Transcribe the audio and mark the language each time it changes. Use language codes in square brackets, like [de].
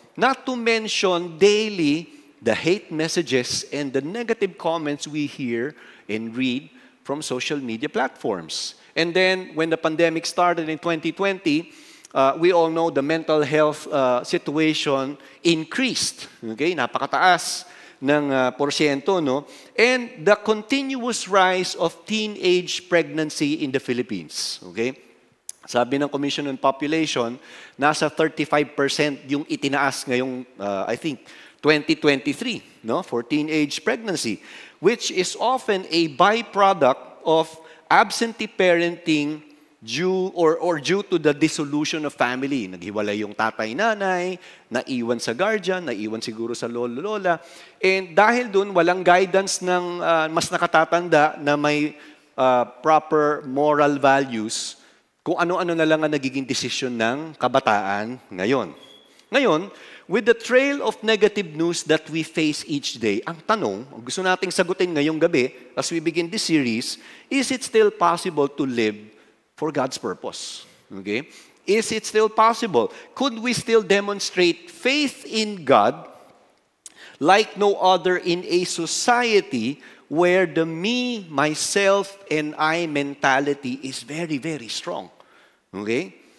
[en] Not to mention daily the hate messages and the negative comments we hear and read from social media platforms. And then, when the pandemic started in 2020, we all know the mental health situation increased. Okay? [tl] Napakataas ng porsyento, no? [en] And the continuous rise of teenage pregnancy in the Philippines. Okay? [tl] Sabi ng Commission on Population, nasa 35% yung itinaas ngayong, [en] I think, [tl] 2023, no? [en] For teenage pregnancy, which is often a byproduct of absentee parenting due to the dissolution of family. [tl] Naghiwalay yung tatay-nanay, naiwan sa guardian, naiwan siguro sa lolo-lola. And dahil dun, walang guidance ng mas nakatatanda na may [en] proper moral values, [tl] kung ano-ano na lang ang nagiging desisyon ng kabataan ngayon. [en] Ngayon, with the trail of negative news that we face each day, [tl] ang tanong, gusto nating sagutin ngayong gabi [en] as we begin this series, is it still possible to live for God's purpose? Okay? Is it still possible? Could we still demonstrate faith in God like no other in a society where the me, myself, and I mentality is very, very strong? Okay?